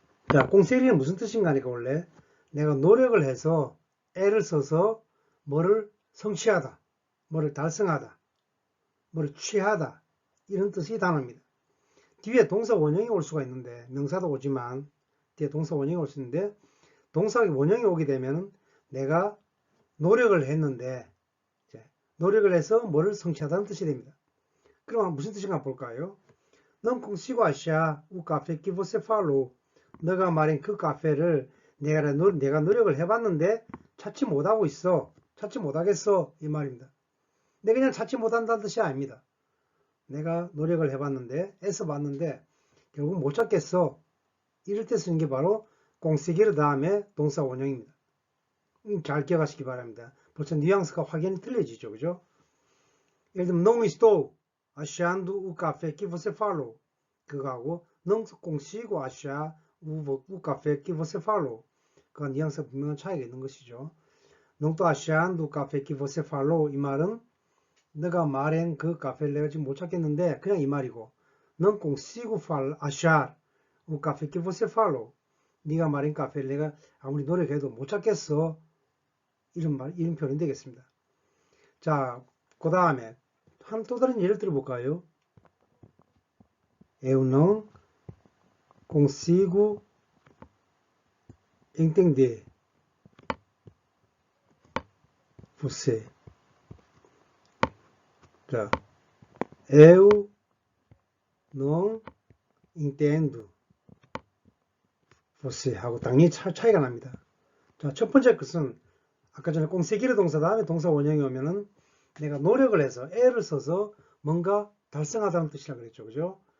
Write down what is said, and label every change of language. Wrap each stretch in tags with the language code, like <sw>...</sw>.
<ko>자, 공세기는 무슨 뜻인가 하니까 원래 내가 노력을 해서 애를 써서 뭐를 성취하다, 뭐를 달성하다, 뭐를 취하다 이런 뜻의 단어입니다. 뒤에 동사 원형이 올 수가 있는데 명사도 오지만 뒤에 동사 원형이 올 수 있는데 동사 원형이 오게 되면 내가 노력을 했는데 노력을 해서 뭐를 성취하다는 뜻이 됩니다. 그럼 무슨 뜻인가 볼까요?</ko> <pt>Não consigo achar o café que você falou.</pt> <ko>너가 말한 그 카페를 내가 노력을 해봤는데 찾지 못하고 있어. 찾지 못하겠어. 이 말입니다. 내가 그냥 찾지 못한다는 뜻이 아닙니다. 내가 노력을 해봤는데 애써봤는데 결국 못 찾겠어. 이럴 때 쓰는 게 바로 conseguir 다음에 동사 원형입니다. 잘 기억하시기 바랍니다. 벌써 뉘앙스가 확연히 틀려지죠. 그죠? 예를 들면</ko> <pt>não estou achando o café que você falou.</pt> <ko>그거하고</ko> <pt>não consigo achar o café que você falou.</pt> <ko>그 뉘앙스가 분명한 차이가 있는 것이죠.</ko> <pt>não estou achando o café que você falou.</pt> <ko>이 말은 내가 말한 그 카페를 내가 지금 못 찾겠는데 그냥 이 말이고</ko> <pt>não consigo achar o café que você falou.</pt> <ko>네가 말한 카페를 내가 아무리 노력해도 못 찾겠어. 이런 표현이 되겠습니다. 자, 그 다음에 또 다른 예를 들어볼까요?</ko> <pt>Eu não consigo entender você.</pt> <ko>자,</ko> <pt>eu não entendo você</pt> <ko>하고 당연히 차이가 납니다. 자, 첫 번째 것은 아까 전에 conseguir 동사 다음에 동사 원형이 오면은 내가 노력을 해서 애를 써서 뭔가 달성하다는 뜻이라 그랬죠. 그죠?</ko>